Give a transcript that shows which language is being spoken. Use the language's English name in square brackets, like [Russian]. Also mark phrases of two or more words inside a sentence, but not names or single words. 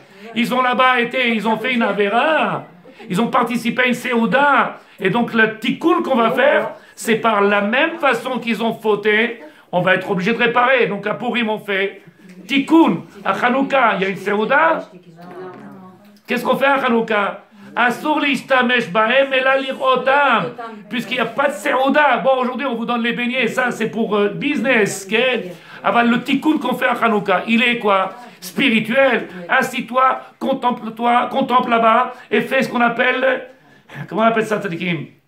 [French] Ils ont là-bas été, ils ont fait une avéra, ils ont participé à une séouda, et donc le tikkun qu'on va faire, c'est par la même façon qu'ils ont fauté, on va être obligé de réparer. Donc à Purim, on fait tikkun. À Hanouka, il y a une séouda. Qu'est-ce qu'on fait à Hanouka? [Hebrew] אסור להשתמש בהם אלא לראותם. [French] Puisqu'il n'y a pas de séouda. Bon, aujourd'hui, on vous donne les beignets. Ça, c'est pour business. Avant le tikkun qu'on fait à Hanouka, il est quoi? Spirituel. Assis-toi, contemple là-bas et fais ce qu'on appelle... Comment on appelle ça, tzadikim?